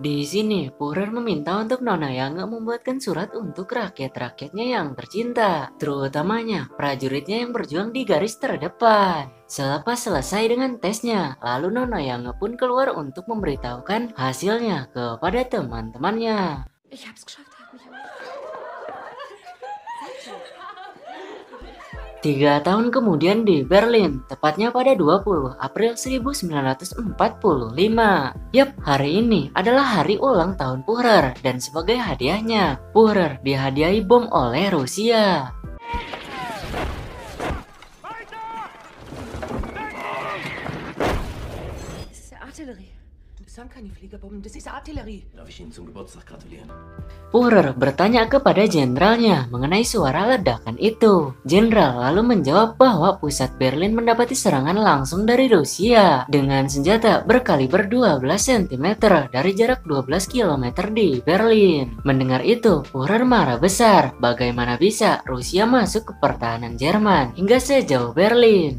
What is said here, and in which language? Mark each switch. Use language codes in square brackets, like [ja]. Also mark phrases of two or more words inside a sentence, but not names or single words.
[id] Di sini Führer meminta untuk Nona Yange membuatkan surat untuk rakyat-rakyatnya yang tercinta, terutamanya prajuritnya yang berjuang di garis terdepan. Selepas selesai dengan tesnya, lalu Nona Yange pun keluar untuk memberitahukan hasilnya kepada teman-temannya. [de] Ich hab's geschafft, er hat mich [id] 3 tahun kemudian di Berlin, tepatnya pada 20 April 1945. Yap, hari ini adalah hari ulang tahun Führer dan sebagai hadiahnya, Führer dihadiahi bom oleh Rusia. [de] Das ist ja Artillerie. Das sind keine Fliegerbomben, das ist Artillerie. Darf ich Ihnen zum Geburtstag gratulieren? [id] Führer bertanya kepada jenderalnya mengenai suara ledakan itu. Jenderal lalu menjawab bahwa pusat Berlin mendapati serangan langsung dari Rusia dengan senjata berkaliber 12 cm dari jarak 12 km di Berlin. Mendengar itu, Führer marah besar. Bagaimana bisa Rusia masuk ke pertahanan Jerman hingga sejauh Berlin?